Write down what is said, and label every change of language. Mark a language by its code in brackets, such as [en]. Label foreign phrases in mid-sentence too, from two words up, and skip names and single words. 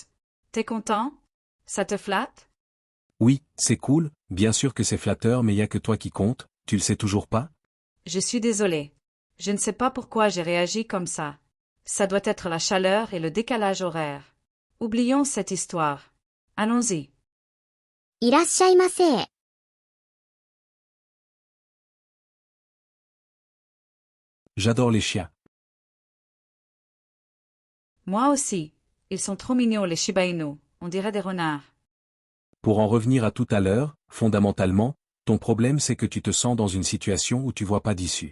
[fr] T'es content? Ça te flatte? Oui, c'est cool, bien sûr que c'est flatteur mais y a que toi qui compte, tu le sais toujours pas? Je suis désolée. Je ne sais pas pourquoi j'ai réagi comme ça. Ça doit être la chaleur et le décalage horaire. Oublions cette histoire. Allons-y. [ja] いらっしゃいませ。 [fr] J'adore les chiens. Moi aussi. Ils sont trop mignons les Shiba Inu. On dirait des renards. Pour en revenir à tout à l'heure, fondamentalement, ton problème c'est que tu te sens dans une situation où tu vois pas d'issue.